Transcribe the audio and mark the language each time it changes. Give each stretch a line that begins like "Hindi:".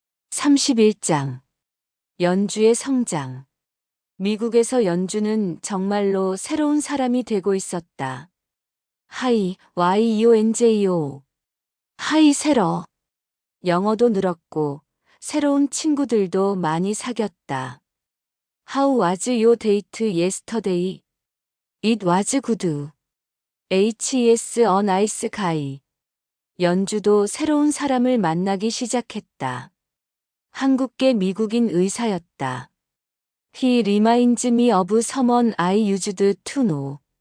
Korean: 31장. 연주의 성장. 미국에서 연주는 정말로 새로운 사람이 되고 있었다. 하이, YEONJO. 하이 새로. 영어도 늘었고 새로운 친구들도 많이 사귀었다.
English: How was your date yesterday? It was good. He is a nice guy.
Korean: 연주도 새로운 사람을 만나기 시작했다. 한국계 미국인 의사였다.
English: He reminds me of someone I used to know.